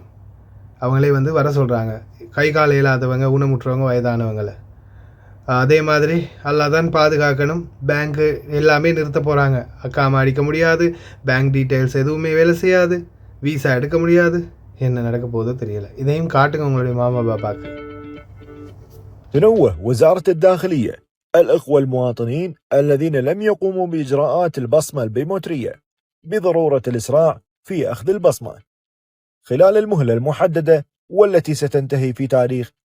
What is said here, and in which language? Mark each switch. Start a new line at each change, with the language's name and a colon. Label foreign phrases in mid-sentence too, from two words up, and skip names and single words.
Tamil: அவங்களே வந்து வர சொல்கிறாங்க, கை கால் இயலாதவங்க, ஊனமுற்றவங்க, வயதானவங்களை. அதே மாதிரி அல்லாஹ் தான் பாதுகாக்கணும். பேங்க்கு எல்லாமே நிறுத்த போகிறாங்க. அக்காம அடிக்க முடியாது,
English: bank details
Tamil: எதுவுமே வேலை செய்யாது, வீசா எடுக்க முடியாது. என்ன நடக்க போதோ தெரியல. இதையும் காட்டுங்க உங்களுடைய மாமா பாபாக்கு.
Arabic: تنوه وزارة الداخلية الإخوة المواطنين الذين لم يقوموا بإجراءات البصمة البيومترية بضرورة الإسراع في أخذ البصمة خلال المهلة المحددة والتي ستنتهي في تاريخ